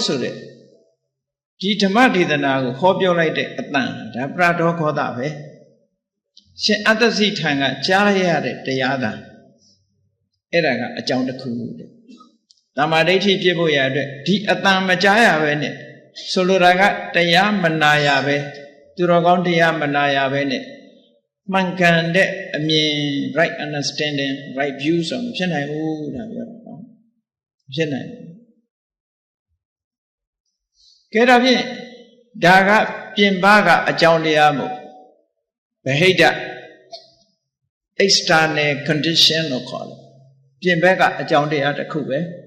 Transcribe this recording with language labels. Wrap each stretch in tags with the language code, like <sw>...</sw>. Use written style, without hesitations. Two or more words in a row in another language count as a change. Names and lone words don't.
<my>ဆိုတဲ့ဒီဓမ္မဒေသနာကိုဟောပြောလိုက်တဲ့အတန်ဒါပရတောခောတာပဲရှင်အတ္တစီထံကကြားရတဲ့တရားသာအဲ့ဒါကအကြောင်းတစ်ခုတဲ့တမ္မာဒိဋ္ဌိဖြစ်ဖို့ရအတွက်ဒီအတန်မကြားရပဲနဲ့ဆိုလိုတာကတရားမနာရပဲသူတော်ကောင်းတရားမနာရပဲနဲ့မှန်ကန်တဲ့အမြင်</my> <en>right understanding right view</en> <my>ဆိုမဖြစ်နိုင်ဘူးဒါပြောတာနော်ဖြစ်နိုင် ကဲဒါဖြင့်ဒါကပြင်ပကအကြောင်းတရားမို့ဗဟိတ</my> <en>external condition</en> <my>လို့ခေါ်တယ်ပြင်ဘက်ကအကြောင်းတရားတစ်ခုပဲ</my>